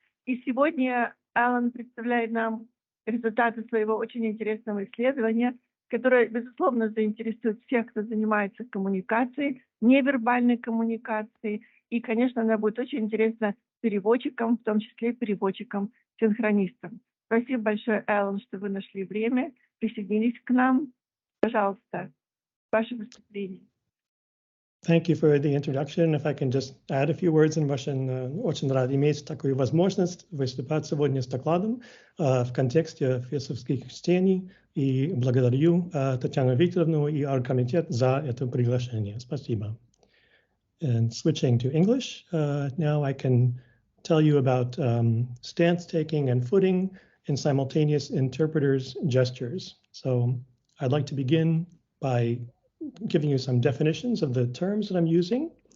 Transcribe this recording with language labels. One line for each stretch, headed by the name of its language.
Russian: И сегодня Алан представляет нам результаты своего очень интересного исследования, которое, безусловно, заинтересует всех, кто занимается коммуникацией, невербальной коммуникацией. И, конечно, она будет очень интересна переводчикам, в том числе переводчикам-синхронистам. Спасибо большое, Алан, что вы нашли время, присоединились к нам. Пожалуйста, ваше выступление.
English: Thank you for the introduction. If I can just add a few words in Russian.
Russian: Очень рад иметь такую возможность выступать сегодня с докладом в контексте фирсовских чтений. И благодарю Татьяну Викторовну и оргкомитет за это приглашение. Спасибо.
English: And switching to English, now I can tell you about stance taking and footing in simultaneous interpreters' gestures. So I'd like to begin by giving you some definitions of the terms that I'm using.